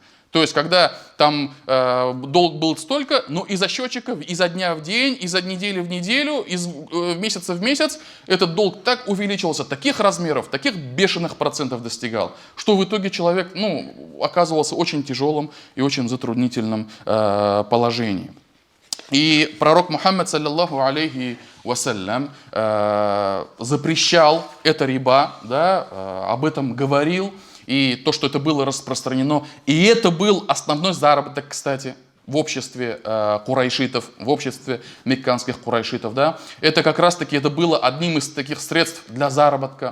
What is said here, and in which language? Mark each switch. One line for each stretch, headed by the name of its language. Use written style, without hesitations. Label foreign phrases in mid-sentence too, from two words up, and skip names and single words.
Russian: То есть, когда там долг был столько, но из-за счетчиков, изо дня в день, изо недели в неделю, из месяца в месяц, этот долг так увеличивался, таких размеров, таких бешеных процентов достигал, что в итоге человек, оказывался в очень тяжелом и очень затруднительном положении. И пророк Мухаммад,
Arabic: صلى الله عليه وسلم,
Russian: запрещал это риба, да, об этом говорил, и то, что это было распространено. И это был основной заработок, кстати, в обществе курайшитов, в обществе мекканских курайшитов. Да? Это как раз-таки это было одним из таких средств для заработка.